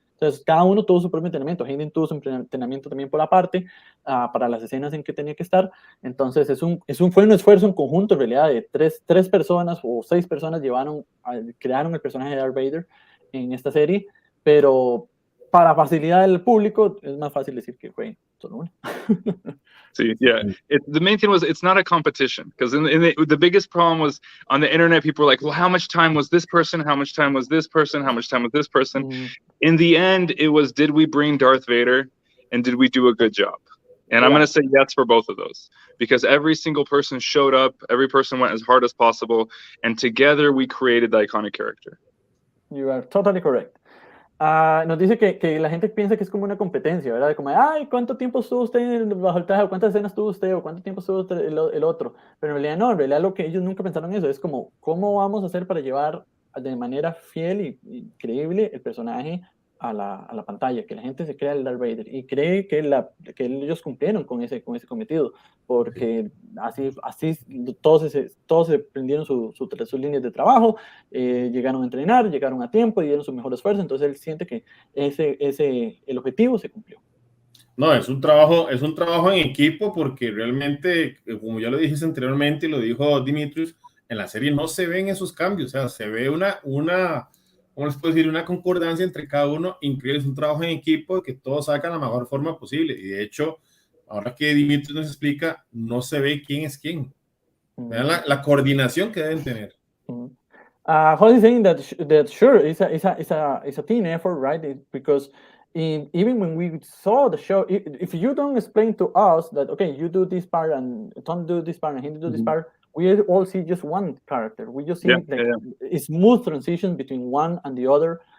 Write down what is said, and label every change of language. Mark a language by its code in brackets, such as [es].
[es] Entonces, cada uno tuvo su propio entrenamiento. Hayden tuvo su entrenamiento también por aparte, para las escenas en que tenía que estar. Entonces, fue un esfuerzo en conjunto, en realidad, de 3 personas o 6 personas crearon el personaje de Darth Vader en esta serie, pero para facilidad del público, es más fácil decir que fue solo uno. [en] See, yeah. The main thing was it's not a competition, because the biggest problem was on the internet, people were like, well, how much time was this person? How much time was this person? How much time was this person? In the end, it was, did we bring Darth Vader and did we do a good job? And I'm going to say yes for both of those, because every single person showed up, every person went as hard as possible, and together we created the iconic character. You are totally correct. [es] Nos dice que la gente piensa que es como una competencia, ¿verdad? Como, ay, ¿cuánto tiempo estuvo usted bajo el traje? ¿O cuántas escenas tuvo usted? ¿O cuánto tiempo estuvo el otro? Pero en realidad no, en realidad lo que ellos nunca pensaron eso, es como, ¿cómo vamos a hacer para llevar de manera fiel y creíble el personaje a la pantalla? Que la gente se crea el Darth Vader y cree que ellos cumplieron con ese cometido, porque así todos se prendieron sus líneas de trabajo, llegaron a entrenar, llegaron a tiempo y dieron su mejor esfuerzo. Entonces él siente que el objetivo se cumplió. No, es un trabajo en equipo, porque realmente, como ya lo dije anteriormente y lo dijo Dmitrious, en la serie no se ven esos cambios, o sea, se ve ¿cómo les puedo decir? Una concordancia entre cada uno increíble. Es un trabajo en equipo que todos sacan la mejor forma posible. Y de hecho, ahora que Dmitrious nos explica, no se ve quién es quién. Vean la coordinación que deben tener. [en] Holly is saying that sure, it's a team effort, right? Because even when we saw the show, if you don't explain to us that, okay, you do this part and Tom do this part and he do this part, we all see just one character. We just see a smooth transition between one and the other.